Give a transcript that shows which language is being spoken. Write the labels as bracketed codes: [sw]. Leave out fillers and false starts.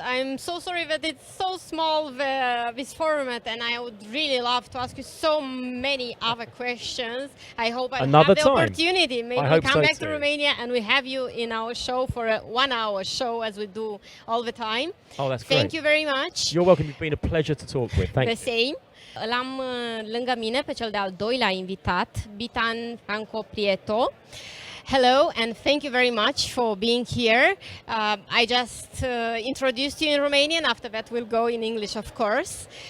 [en] I'm so sorry that it's so small, this format, and I would really love to ask you so many other questions. I hope I have the opportunity. Maybe we come back to Romania and we have you in our show for a 1-hour show, as we do all the time. Oh, that's great. Thank you very much. You're welcome. It's been a pleasure to talk with. Thank you. The same. [ro] Îl am lângă mine pe cel de-al doilea invitat, Bitan Franco Prieto. [en] Hello, and thank you very much for being here. I just introduced you in Romanian. After that, we'll go in English, of course.